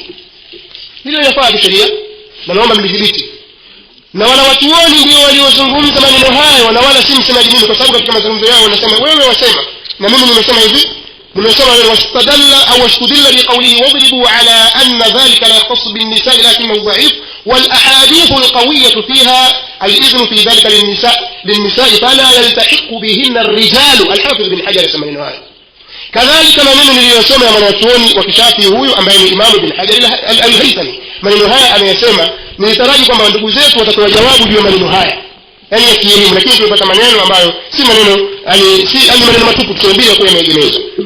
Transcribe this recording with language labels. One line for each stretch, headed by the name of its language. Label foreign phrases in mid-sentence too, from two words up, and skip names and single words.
Swahili: Hilo linafaa kisheria na naomba mlidhibiti. Na wala watuoni ndio waliozungumza maneno hayo, na wala si msemaji mimi, kwa sababu katika mazungumzo yao wanasema wewe wasema na mimi nimesema hivi.
Arabic: nimesema واستدل أو واستُدل بقوله واضربوا على أن ذلك لا يختص بالنساء لكنه ضعيف والأحاديث القوية فيها الإذن في ذلك للنساء فلا يلتحق بهن الرجال.
Swahili: al-Hafiz bin Hajar yasema maneno haya. kadhalika maneno niliyosoma ya mwanachuoni wa Kishafi huyu ambaye ni Imam bin Hajar al-Haythami, maneno haya ameyasema. Nilitaraji kwamba ndugu zetu watatoa jawabu juu ya maneno haya, yani ya kielimu, lakini tumepata maneno ambayo si maneno si maneno matupu tuambie kwa yameegemezwa.